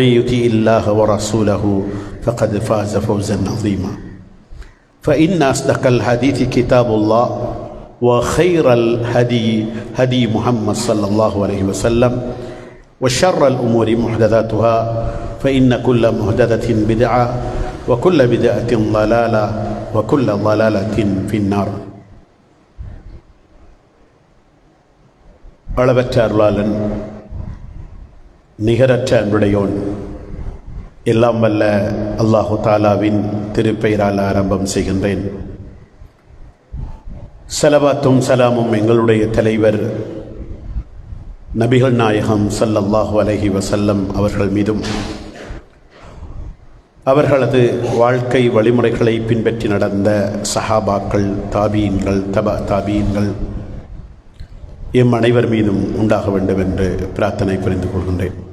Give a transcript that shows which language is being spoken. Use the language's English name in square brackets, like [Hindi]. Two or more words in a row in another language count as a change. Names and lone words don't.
[Arabic] يطع الله ورسوله فقد فاز فوزا عظيما فإن أصدق الحديث كتاب الله وخير الهدي هدي محمد صلى الله عليه وسلم وشر الأمور محدثاتها فإن كل محدثة بدعة وكل بدعة ضلالة وكل ضلالة في النار. [Tamil] அளவற்ற அருளாளன் நிகரற்ற அன்புடையோன் எல்லாம் வல்ல அல்லாஹு தாலாவின் திருப்பெயரால் ஆரம்பம் செய்கின்றேன். ஸலவாத்தும் சலாமும் எங்களுடைய தலைவர் நபிகள் நாயகம் [Arabic] صلى الله عليه وسلم [Tamil] அவர்கள் மீதும் அவர்களது வாழ்க்கை வழிமுறைகளை பின்பற்றி நடந்த சஹாபாக்கள், தாபீன்கள், தாபீன்கள் எம் அனைவர் மீதும் உண்டாக வேண்டும் என்று பிரார்த்தனை புரிந்து கொள்கின்றேன்.